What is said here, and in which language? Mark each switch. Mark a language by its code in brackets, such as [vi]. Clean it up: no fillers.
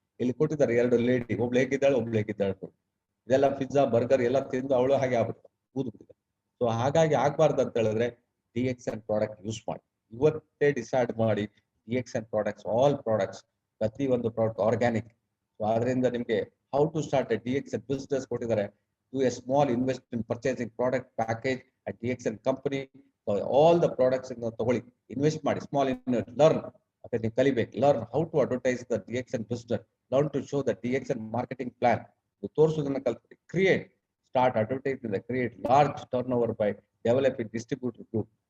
[kn] ಇಲ್ಲಿ ಕೊಟ್ಟಿದ್ದಾರೆ 2 ಲೇಡಿ, ಒಬ್ಳು ಹೇಗಿದ್ದಾಳೆ. ಇದೆಲ್ಲ ಪಿಜ್ಜಾ ಬರ್ಗರ್ ಎಲ್ಲ ತಿಂದು ಅವಳು ಹಾಗೆ ಆಗ್ಬಿಡ್ತಾರೆ, ಕೂದು ಬಿಟ್ಟಿದೆ. ಸೊ ಹಾಗಾಗಿ ಆಗ್ಬಾರ್ದು ಅಂತ ಹೇಳಿದ್ರೆ DXN ಪ್ರಾಡಕ್ಟ್ ಯೂಸ್ ಮಾಡಿ. ಇವತ್ತೇ ಡಿಸೈಡ್ ಮಾಡಿ DXN ಪ್ರಾಡಕ್ಟ್ಸ್, ಆಲ್ ಪ್ರಾಡಕ್ಟ್ಸ್, ಪ್ರತಿ ಒಂದು ಪ್ರಾಡಕ್ಟ್ ಆರ್ಗ್ಯಾನಿಕ್. ಸೊ ಅದರಿಂದ ನಿಮ್ಗೆ [en] how to start a DXN business [kn] ಕೊಟ್ಟಿದ್ದಾರೆ. Do a small invest in purchasing product package at DXN company. [en] So all the products [kn] ತಗೊಳ್ಳಿ, [en] Invest ಮಾಡಿ, small learn. [kn] ಮತ್ತೆ ನೀವು ಕಲಿಬೇಕು, [en] Learn how to advertise the DXN business, learn to show the DXN marketing plan. [kn] ತೋರಿಸೋದನ್ನ ಕಲ್ತ್ರಿ. [en] Create, start advertising, create large turn over by developing distributor group.